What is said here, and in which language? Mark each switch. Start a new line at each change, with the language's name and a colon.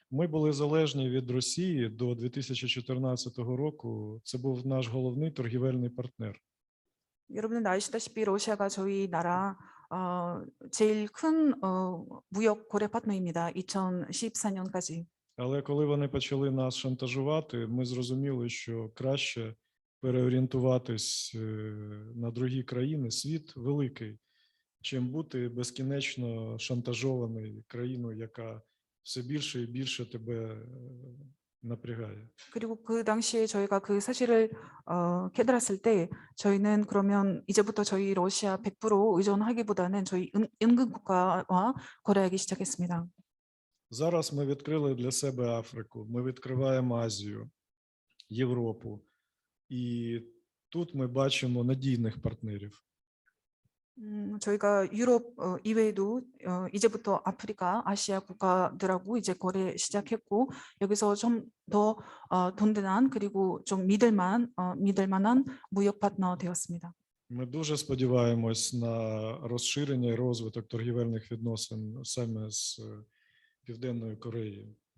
Ukrainian: Ми були залежні від Росії до 2014 року. Це був наш головний торгівельний партнер.
Korean: 여러분은 아시다시피 러시아가 저희 나라 제일 큰 무역 거래 파트너입니다. 2014년까지.
Ukrainian: Але коли вони почали нас шантажувати, ми зрозуміли, що краще переорієнтуватись на другі країни. Світ великий, чим бути безкінечно шантажований країною, яка все більше і більше тебе напрягає.
Korean: 그리고 그 당시에 저희가 그 사실을 깨달았을 때 저희는 그러면 이제부터 저희 러시아 100% 의존하기보다는 저희 인근 국가와 거래하기 시작했습니다.
Ukrainian: Зараз ми відкрили для себе Африку, ми відкриваємо Азію, Європу. І тут ми бачимо надійних партнерів.
Korean: 저희가 유럽 이외에도 이제부터 아프리카, 아시아 국가들하고 이제 거래 시작했고 여기서 좀 더 든든한 그리고 좀 믿을 만한 무역 파트너 되었습니다.
Ukrainian: Ми дуже сподіваємось на розширення і розвиток торгівельних відносин саме з Південною Кореєю.